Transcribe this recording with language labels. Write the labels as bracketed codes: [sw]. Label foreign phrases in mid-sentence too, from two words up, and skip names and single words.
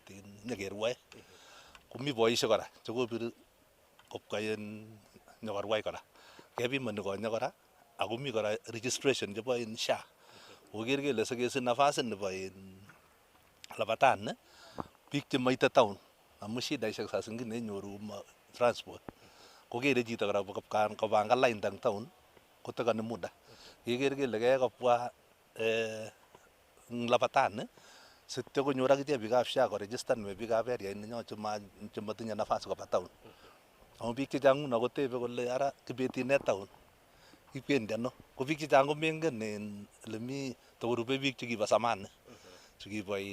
[kln] nyekerwae komi boisiek kora chekobir kobwa nyokorwai kora kepimani konye kora ako mi kora registration chebo SHA koker kele sikesich nafasit nebo Labatani biik chemaite town amu shidaishek [sw] saa zingine [kln] inyoru transport kokere chito kora kopangan lainda eng town kotekani muda keker kele keyai kobwa Labatani sityo konyor akichek biikab SHA koregistan biikab area nenyo chematinye nafas koba town amu biik chechang nguno kotebe kole ara kibeti ne town kibendi ano ko biik chechang komengen ole mi tokorube biik chekibo zamani chekibo